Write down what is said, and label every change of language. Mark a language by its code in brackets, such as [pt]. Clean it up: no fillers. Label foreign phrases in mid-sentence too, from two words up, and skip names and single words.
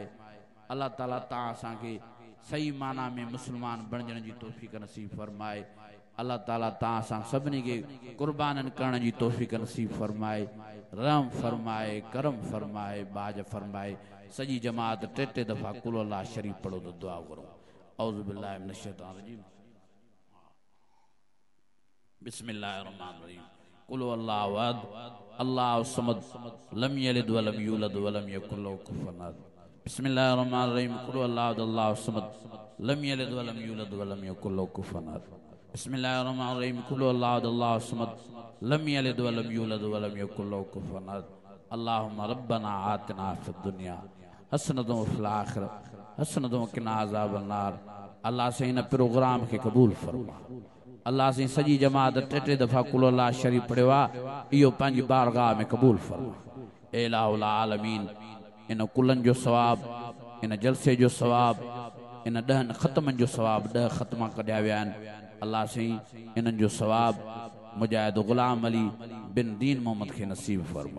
[sd] अल्लाह ताला तव्हां असांखे सही माना में मुस्लमान बणजण जी तौफ़ीक़ नसीब फरमाए। अल्लाह ताला तव्हां असां सभिनी खे कुर्बाननि करण जी तौफ़ीक़ नसीब फरमाए। रहम फरमाए करम फरमाए बाज फरमाए। सॼी जमात 3 दफ़ा कुल अल्लाह शरीफ़ पढ़ो तो दुआ करो। [ar] أعوذ بالله من الشيطان الرجيم بسم الله الرحمن الرحيم. قل الله أحد الله الصمد لم يلد ولم يولد ولم يكن له كفوا أحد. بسم الله الرحمن الرحيم قل الله الصمد لم يلد ولم يولد ولم يكن له كفوا أحد بسم الله الرحمن الرحيم قل الله الصمد لم يلد ولم يولد ولم يكن له كفوا أحد اللهم ربنا آتنا في الدنيا حسنة وفي الآخرة حسنة وقنا عذاب النار. [sd] अल्लाह से इन प्रोग्राम के कबूल फरमा। अल्लाह से सजी जमात टे दफ़ा कुल अल्लाह शरीफ पढ़ियो आहे इहो पंहिंजी बारगाह में कबूल फरमा। ए [ar] إله العالمين [sd] इन कुलन जो सवाब इन जलसे जो सवाब इन 10 ख़त्मन जो सवाब 10 ख़त्मा कढिया विया आहिनि। अल्लाह से इन्हनि जो सवाब मुजाहिद गुलाम अली बिन दीन मोहम्मद खे नसीब फरमा।